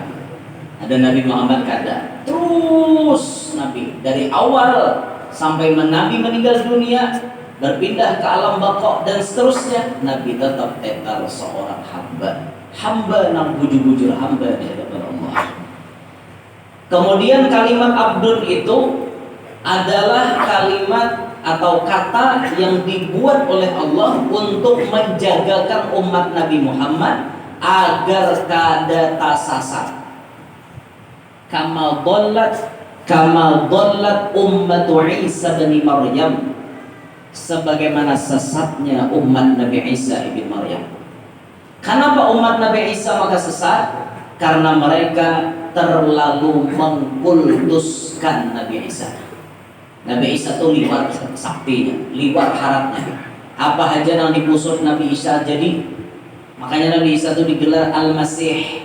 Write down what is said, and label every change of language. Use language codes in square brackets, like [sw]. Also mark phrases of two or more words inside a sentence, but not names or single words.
[id] Ada Nabi Muhammad kada, terus Nabi dari awal sampai Nabi meninggal dunia berpindah ke alam baqo dan seterusnya, Nabi tetap seorang hamba nang bujur-bujur hamba di hadapan Allah. Kemudian kalimat abdun itu adalah kalimat atau kata yang dibuat oleh Allah untuk menjagakan umat Nabi Muhammad agar kada tersesat. [ar] كما ضلت أمة عيسى بن مريم, [id] sebagaimana sesatnya umat Nabi Isa ibn Maryam. Kenapa umat Nabi Isa maka sesat? Karena mereka terlalu mengkultuskan Nabi Isa. [bjn] Nabi Isa itu liwat saktinya, liwat haratnya. [id] Apa aja yang dipusut Nabi Isa jadi. Makanya Nabi Isa itu digelar Al-Masih.